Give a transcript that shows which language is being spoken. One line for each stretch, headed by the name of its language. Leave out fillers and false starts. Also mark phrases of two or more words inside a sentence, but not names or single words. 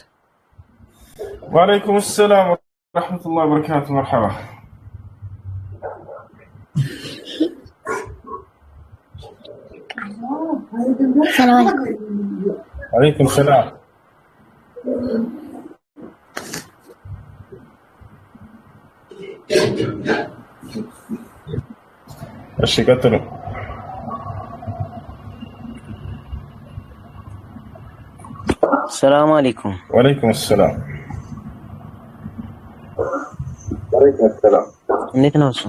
Arabic: وعليكم السلام ورحمة الله وبركاته. مرحبا السلام عليكم. وعليكم السلام.
Amharic: እሺ ቀጥሉ።
Arabic: السلام عليكم. وعليكم السلام. وعليكم السلام.
Amharic: እንዴት ነው እሱ?